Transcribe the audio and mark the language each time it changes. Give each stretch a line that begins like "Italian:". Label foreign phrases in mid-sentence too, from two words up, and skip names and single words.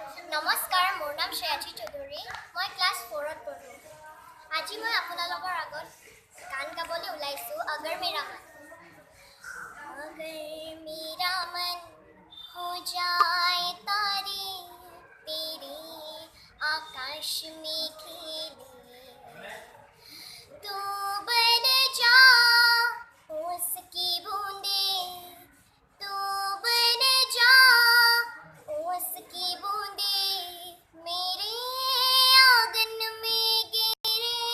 Assamese: নমস্কাৰ, মোৰ নাম শ্ৰেয়াজী চৌধুৰী। মই ক্লাছ 4ত পঢ়োঁ। আজি মই আপোনালোকৰ আগত গান গাবলৈ ওলাইছোঁ
Hindi: अगर मेरा मन हो जाए तारे तेरे आकाश में खेले तू बन जा उसकी बूंदे तू बन जा उसकी बूंदे मेरे आंगन में गिरे